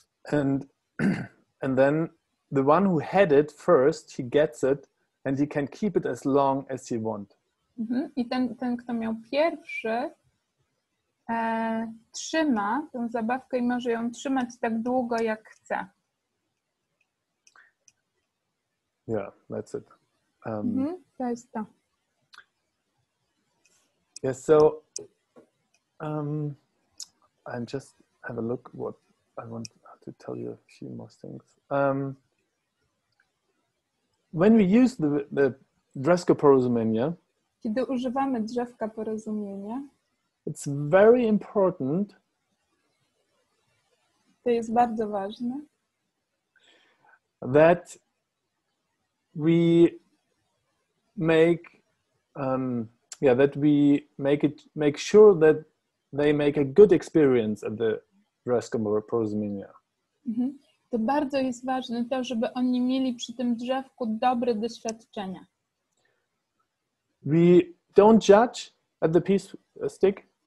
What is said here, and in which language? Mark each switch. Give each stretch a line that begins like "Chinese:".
English: And then the one who had it first, he gets it and he can keep it as long as he wants.
Polish: I ten, kto miał pierwszy, trzyma tę zabawkę i może ją trzymać tak długo, jak chce.
English: Yeah, that's it.
Polish: To jest to.
English: Yes, so I just have a look what I want to tell you a few more things. When we use
Polish: Drzewko Porozumienia, kiedy używamy drzewka porozumienia,
English: it's very important
Polish: to jest bardzo ważne,
English: that we make sure that they make a good experience at the Drzewko Porozumienia.
Polish: To bardzo jest ważne to, żeby oni mieli przy tym drzewku dobre doświadczenia.
English: We don't judge at the peace stick.